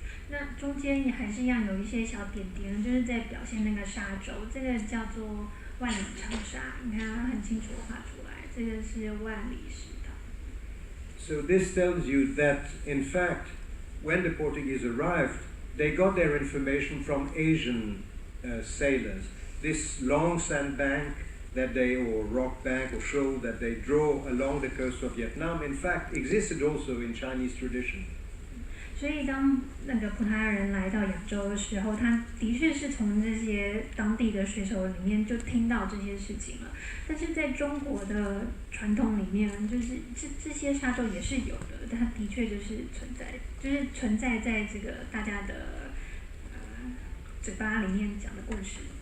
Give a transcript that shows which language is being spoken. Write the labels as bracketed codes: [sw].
[zh] 那中间也还是一样有一些小点点，就是在表现那个沙洲，这个叫做万里长沙，你看它很清楚画出来，这个是万里石岛。 [en] So this tells you that, in fact, when the Portuguese arrived, they got their information from Asian sailors. This long sandbank or rock bank or shoal that they draw along the coast of Vietnam, in fact, existed also in Chinese tradition. [zh] 所以当那个葡萄牙人来到亚洲的时候，他的确是从这些当地的水手里面就听到这些事情了。但是在中国的传统里面，就是这些沙洲也是有的，它的确就是存在在这个大家的嘴巴里面讲的故事。